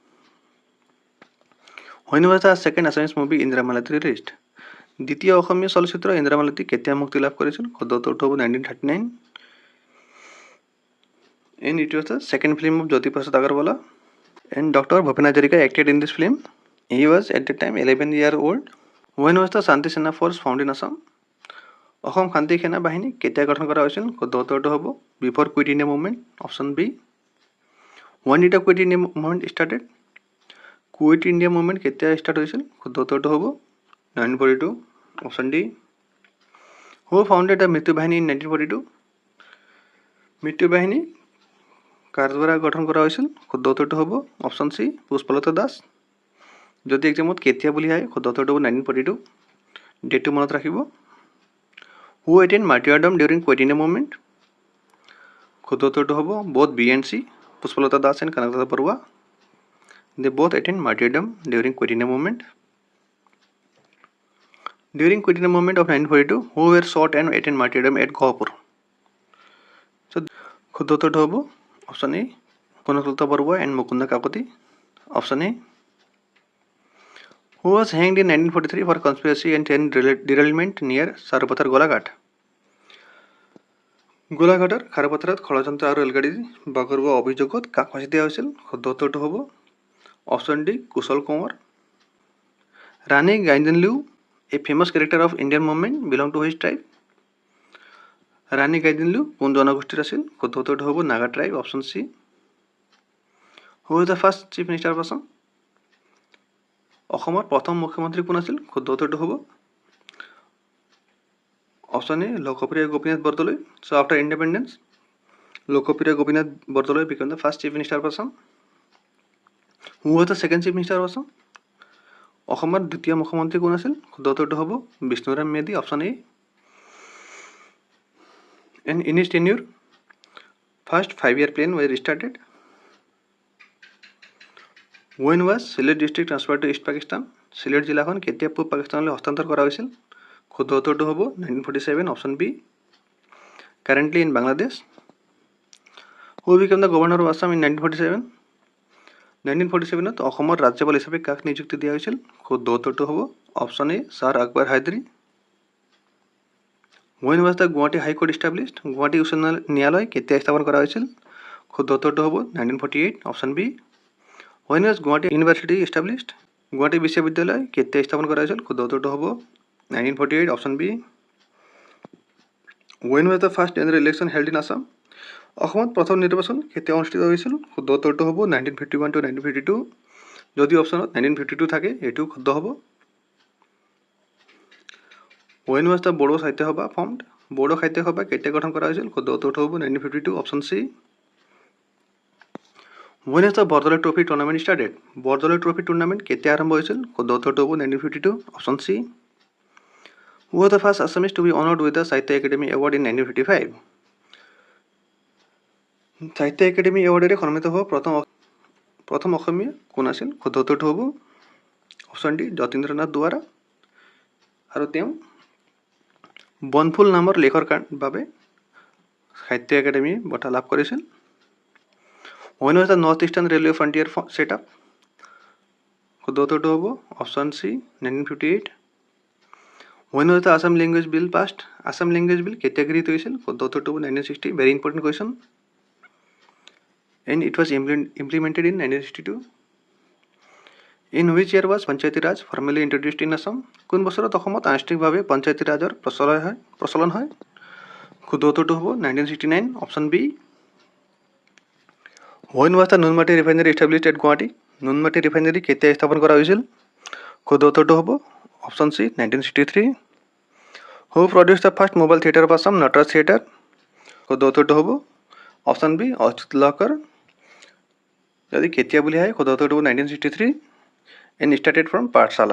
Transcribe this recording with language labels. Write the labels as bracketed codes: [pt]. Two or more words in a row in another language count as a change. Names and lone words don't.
[en] When was the second Assamese movie ইন্দিৰা মালতী released? [as] দ্বিতীয় অসমীয়া চলচ্চিত্ৰ ইন্দিৰা মালতী কেতিয়া মুক্তি লাভ কৰিছিল? শুদ্ধ উত্তৰটো হ'ব [en] 1939 and it was the second film of জ্যোতিপ্ৰসাদ আগৰৱালা। And Doctor ভূপেন হাজৰিকা acted in this film. He was at the time 11 years old. When was the শান্তি সেনা force found in Assam? [as] অসম শান্তি সেনা বাহিনী কেতিয়া গঠন কৰা হৈছিল? শুদ্ধ উত্তৰটো হ'ব [en] before Quit India Movement option B. When did the Quit India Movement started? [as] কুইট ইণ্ডিয়া মুভমেণ্ট কেতিয়া ষ্টাৰ্ট হৈছিল? শুদ্ধ উত্তৰটো হ'ব 1942 [en] option D. Who founded the মৃত্যু বাহিনী in [as] 1942? মৃত্যু বাহিনী কাৰ দ্বাৰা গঠন কৰা হৈছিল? শুদ্ধ উত্তৰটো হ'ব [en] option C [as] পুষ্পলতা দাস। যদি এক্সামত কেতিয়া বুলি আহে শুদ্ধ উত্তৰটো হ'ব 1942। ডেটটো মনত ৰাখিব। [en] Who attend martyrdom during Quittina movement? [as] শুদ্ধ উত্তৰটো হ'ব [en] বোথ বি এণ্ড চি, পুষ্পলতা দাস এণ্ড কনকলতা বৰুৱা। They both attend martyrdom during Quittina movement. During Quittina movement of 1942, who were shot and attend martyrdom at Gohapur? So, [as] শুদ্ধ উত্তৰটো হ'ব [en] option A [as] কনকলতা বৰুৱা এণ্ড মুকুন্দ কাকতি। [en] option A. Who was hanged in 1943 for conspiracy and train derailment near Sarupathaর গোলাঘাট? [as] গোলাঘাটৰ খাৰপথাৰত ষড়যন্ত্ৰ আৰু ৰেলগাড়ী বাগৰুৱা অভিযোগত কাক ফাঁচি দিয়া হৈছিল? শুদ্ধ উত্তৰটো হ'ব [en] option D [as] কুশল কোঁৱৰ। [en] ৰাণী গাইদিনলিউ, a famous character of Indian movement, belong to which tribe? [as] ৰাণী গাইদিনলিউ কোন জনগোষ্ঠীৰ আছিল? শুদ্ধ উত্তৰটো হ'ব [en] Naga tribe. option C. Who is the first Chief Minister of Assam? [as] অসমৰ প্ৰথম মুখ্যমন্ত্ৰী কোন আছিল? শুদ্ধ উত্তৰটো হ'ব [en] option A [as] লোকপ্ৰিয় গোপীনাথ বৰদলৈ। [en] So after independence লোকপ্ৰিয় গোপীনাথ বৰদলৈ became the first Chief Minister of Assam। Who was the second Chief Minister of Assam? [as] অসমৰ দ্বিতীয় মুখ্যমন্ত্ৰী কোন আছিল? শুদ্ধ উত্তৰটো হ'ব বিষ্ণুৰাম মেধি। [en] option A. And in his tenure, first 5-year plan was restarted. When was Sylhet district transferred to East Pakistan? [as] Sylhet জিলাখন কেতিয়া পূব পাকিস্তানলৈ হস্তান্তৰ কৰা হৈছিল? শুদ্ধ উত্তৰটো হ'ব 1947। [en] option B. Currently in Bangladesh. Who became the governor of Assam in 1947? [as] 1947ত অসমৰ ৰাজ্যপাল হিচাপে কাক নিযুক্তি দিয়া হৈছিল? শুদ্ধ উত্তৰটো হ'ব [en] option A [as] ছাৰ আকবৰ হায়দৰী। [en] When was the Guwahati High Court established? [as] গুৱাহাটী উচ্চ ন্যায়ালয় কেতিয়া স্থাপন কৰা হৈছিল? শুদ্ধ উত্তৰটো হ'ব 1948। [en] option B. When was Guwahati University established? [as] গুৱাহাটী বিশ্ববিদ্যালয় কেতিয়া স্থাপন কৰা হৈছিল? শুদ্ধ উত্তৰটো হ'ব 1948। [en] option B. When was the first general election held in Assam? [as] অসমত প্ৰথম নিৰ্বাচন কেতিয়া অনুষ্ঠিত হৈছিল? শুদ্ধ উত্তৰটো হ'ব 1951 to 1952। যদি অপশ্যনত 1952 থাকে এইটো শুদ্ধ হ'ব। [en] When was the বড়ো সাহিত্য সভা formed? [as] বড়ো সাহিত্য সভা কেতিয়া গঠন কৰা হৈছিল? শুদ্ধ উত্তৰটো হ'ব 1952। [en] option C. When is the বৰদলৈ ট্ৰফি টুৰ্ণামেণ্ট started? [as] বৰদলৈ ট্ৰফি টুৰ্ণামেণ্ট কেতিয়া আৰম্ভ হৈছিল? শুদ্ধ উত্তৰটো হ'ব 1952। [en] option C. Who was the first Assamese to be honored with the Sahitya Academy Award in 1955? [as] সাহিত্য একাডেমী এৱাৰ্ডেৰে সন্মানিত হোৱা প্ৰথম অসমীয়া কোন আছিল? শুদ্ধ উত্তৰটো হ'ব [en] option D [as] যতীন্দ্ৰনাথ দুৱাৰা। আৰু তেওঁ বনফুল নামৰ লেখৰ বাবে সাহিত্য একাডেমী বঁটা লাভ কৰিছিল। [en] When was the North Eastern Railway Frontier set up? [as] শুদ্ধ উত্তৰটো হ'ব [en] option C [as] 1958। [en] When was the Assam Language Bill passed? [as] আসাম লেংগুৱেজ বিল কেতিয়া গৃহীত হৈছিল? শুদ্ধ উত্তৰটো হ'ব 1960। [en] very important question. And it was implemented in 1962. In which year was Panchayati Raj formally introduced in Assam? [as] কোন বছৰত অসমত আনুষ্ঠানিকভাৱে পঞ্চায়তী ৰাজৰ প্ৰচলন হয়? শুদ্ধ উত্তৰটো হ'ব 1969। [en] option B. When was the নুনমাটি ৰিফাইনেৰী established at গুৱাহাটী? [as] নুনমাটি ৰিফাইনেৰী কেতিয়া স্থাপন কৰা হৈছিল? শুদ্ধ উত্তৰটো হ'ব [en] option C [as] 1963। [en] Who produced the first mobile theatre of Assam? [as] নটৰাজ থিয়েটাৰ। শুদ্ধ উত্তৰটো হ'ব [en] option B [as] অচ্যুত লহকৰ। যদি কেতিয়া বুলি আহে শুদ্ধ উত্তৰটো হ'ব 1963 [en] and started from [as] পাঠশালা।